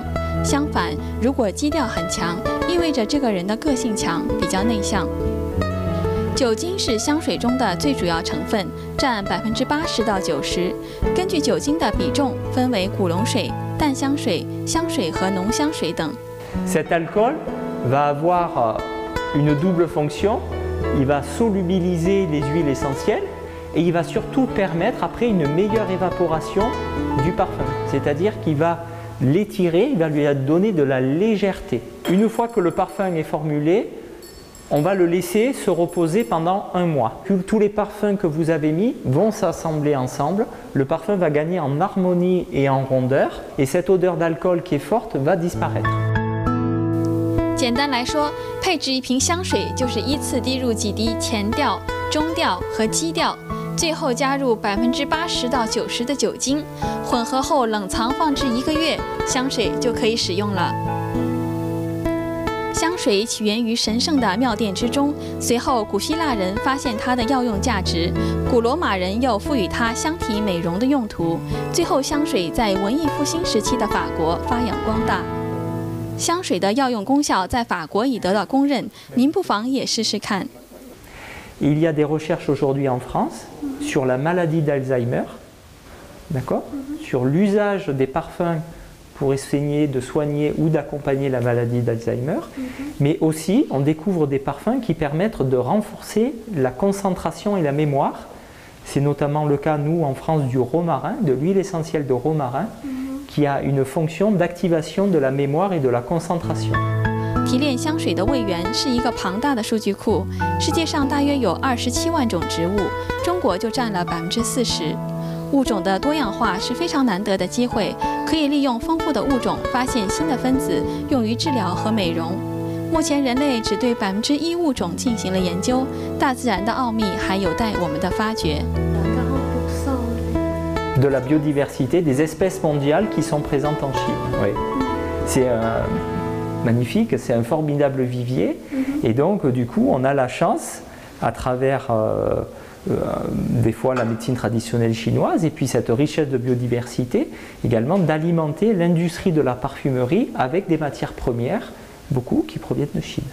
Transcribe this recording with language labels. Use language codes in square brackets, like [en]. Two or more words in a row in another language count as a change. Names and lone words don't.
[zh] 相反，如果基调很强，意味着这个人的个性强，比较内向。酒精是香水中的最主要成分，占80%到90%。根据酒精的比重，分为古龙水、淡香水、香水和浓香水等。 [fr] Cet alcool va avoir une double fonction. Il va solubiliser les huiles essentielles et il va surtout permettre après une meilleure évaporation du parfum. C'est-à-dire qu'il va l'étirer, il va lui donner de la légèreté. Une fois que le parfum est formulé, on va le laisser se reposer pendant 1 mois. Tous les parfums que vous avez mis vont s'assembler ensemble. Le parfum va gagner en harmonie et en rondeur. Et cette odeur d'alcool qui est forte va disparaître. [zh] 简单来说，配置一瓶香水就是依次滴入几滴前调、中调和基调，最后加入80%到90%的酒精，混合后冷藏放置1个月，香水就可以使用了。香水起源于神圣的庙殿之中，随后古希腊人发现它的药用价值，古罗马人又赋予它香体美容的用途，最后香水在文艺复兴时期的法国发扬光大。香水的药用功效在法国已得到公认，您不妨也试试看。 [fr] Il y a des recherches aujourd'hui en France sur la maladie d'Alzheimer, d'accord, sur l'usage des parfums pour essayer de soigner ou d'accompagner la maladie d'Alzheimer, mais aussi on découvre des parfums qui permettent de renforcer la concentration et la mémoire C'est notamment le cas, nous, en France, du romarin, de l'huile essentielle de romarin, qui a une fonction d'activation de la mémoire et de la concentration. [zh] 提炼香水的味源是一个庞大的数据库，世界上大约有27万种植物，中国就占了40%。物种的多样化是非常难得的机会，可以利用丰富的物种发现新的分子，用于治疗和美容。目前人类只对1%物种进行了研究，大自然的奥秘还有待我们的发掘。 [fr] De la biodiversité des espèces mondiales qui sont présentes en Chine. Oui. C'est magnifique, c'est un formidable vivier. Et donc, du coup, on a la chance, à travers des fois la médecine traditionnelle chinoise et puis cette richesse de biodiversité, également d'alimenter l'industrie de la parfumerie avec des matières premières, beaucoup qui proviennent de Chine.